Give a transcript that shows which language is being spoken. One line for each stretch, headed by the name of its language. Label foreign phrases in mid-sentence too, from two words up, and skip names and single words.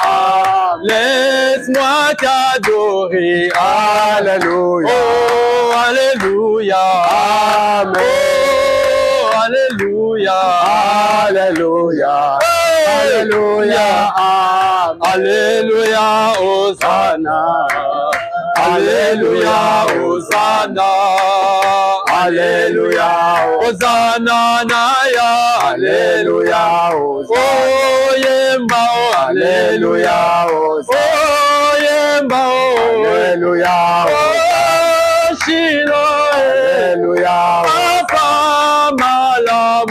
French: Laisse-moi t'adorer. Alléluia. Oh, alléluia. Amen. Oh, alléluia. Alléluia. Alléluia. Alléluia, Hosanna. Alléluia, Hosanna. Alléluia. Hosanna,
Lingala: Naya.
French: Alléluia.
Lingala: Oh, Yemba, oh,
French: Alléluia.
Lingala: Oh, Yemba, oh,
French: Alléluia. Oh, Shilo, Alléluia.
Lingala: Papa, Malamu.